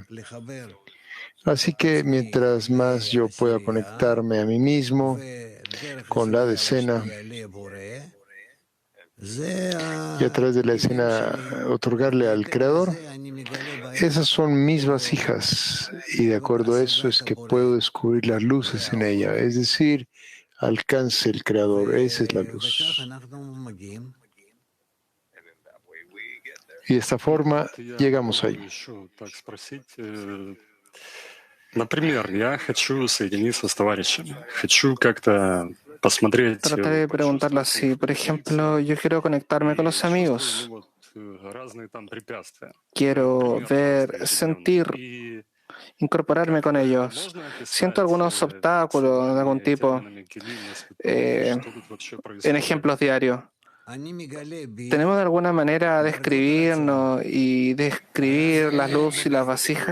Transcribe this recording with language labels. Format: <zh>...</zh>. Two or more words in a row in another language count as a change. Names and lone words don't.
<es>Así que mientras más yo pueda conectarme a mí mismo con la decena y a través de la escena otorgarle al Creador, esas son mis vasijas y de acuerdo a eso es que puedo descubrir las luces en ella, es decir, alcance el Creador, esa es la luz. Y de esta forma llegamos ahí.</es> <ru>Например, я хочу соединиться с товарищами, хочу как-то посмотреть,</ru> <es>Trataré de preguntarlo así. Por ejemplo, yo quiero conectarme con los amigos.</es> <ru>разные там препятствия.</ru> <es>Quiero ver, sentir, incorporarme con ellos. Siento algunos obstáculos de algún tipo en ejemplos diarios. ¿Tenemos de alguna manera de describirnos y describir las luces y las vasijas?</es>